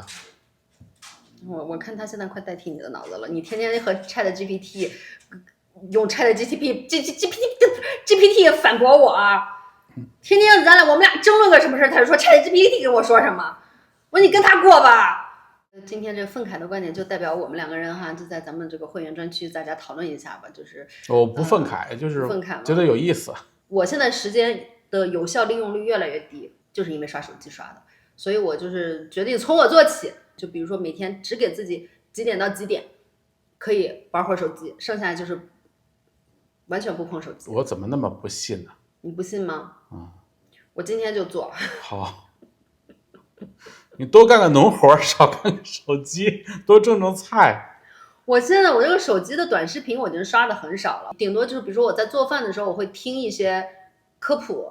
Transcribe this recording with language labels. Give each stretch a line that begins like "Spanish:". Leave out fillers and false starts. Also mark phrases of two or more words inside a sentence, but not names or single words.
Chinese: 我看它現在快代替你的腦子了，你天天和 ChatGPT。用 ChatGPT 反駁我啊！天天我們倆爭論個什麼事，他就說 ChatGPT 跟我說什麼，我說你跟他過吧。今天這個憤慨的觀點就代表我們兩個人哈，就在咱們這個會員專區，大家討論一下吧。就是我不憤慨，就是憤慨，覺得有意思。我現在時間的有效利用率越來越低， 就是因為刷手機刷的，所以我就是決定從我做起，就比如說每天只給自己幾點到幾點可以玩會兒手機，剩下就是完全不碰手機。我怎麼那麼不信呢？你不信嗎？我今天就做。好，你多幹個農活，少看個手機，多种菜。我现在我这个手机的短视频我已经刷的很少了，顶多就是比如说我在做饭的时候，我会听一些科普，